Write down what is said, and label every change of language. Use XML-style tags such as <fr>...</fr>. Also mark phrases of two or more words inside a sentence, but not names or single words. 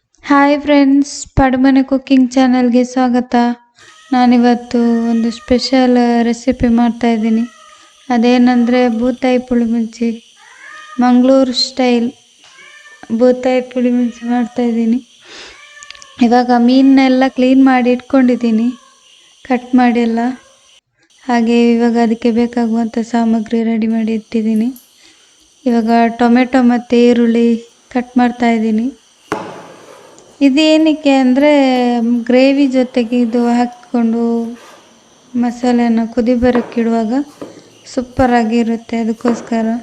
<kn>ಹಾಯ್ ಫ್ರೆಂಡ್ಸ್, ಪಡುಮನೆ ಕುಕ್ಕಿಂಗ್ ಚಾನಲ್ಗೆ ಸ್ವಾಗತ. ನಾನಿವತ್ತು ಒಂದು</kn> <en>special recipe</en> <kn>ಮಾಡ್ತಾಯಿದ್ದೀನಿ. ಅದೇನೆಂದರೆ ಬೂತಾಯಿ ಪುಳಿ ಮುಂಚಿ, ಮಂಗಳೂರು ಸ್ಟೈಲ್ ಬೂತಾಯಿ ಪುಳಿ ಮುಂಚಿ ಮಾಡ್ತಾಯಿದ್ದೀನಿ. ಇವಾಗ ಮೀನೆಲ್ಲ ಕ್ಲೀನ್ ಮಾಡಿ ಇಟ್ಕೊಂಡಿದ್ದೀನಿ, ಕಟ್ ಮಾಡಿ ಎಲ್ಲ. ಹಾಗೆ ಇವಾಗ ಅದಕ್ಕೆ ಬೇಕಾಗುವಂಥ ಸಾಮಗ್ರಿ ರೆಡಿ ಮಾಡಿ ಇಟ್ಟಿದ್ದೀನಿ. ಇವಾಗ ಟೊಮೆಟೊ ಮತ್ತು ಈರುಳ್ಳಿ ಕಟ್ ಮಾಡ್ತಾಯಿದ್ದೀನಿ. ಇದೇನಕ್ಕೆ ಅಂದರೆ ಗ್ರೇವಿ ಜೊತೆಗೆ ಇದು ಹಾಕಿಕೊಂಡು ಮಸಾಲೆನ ಕುದಿ ಬರೋಕ್ಕಿಡುವಾಗ ಸೂಪರಾಗಿರುತ್ತೆ, ಅದಕ್ಕೋಸ್ಕರ.</kn>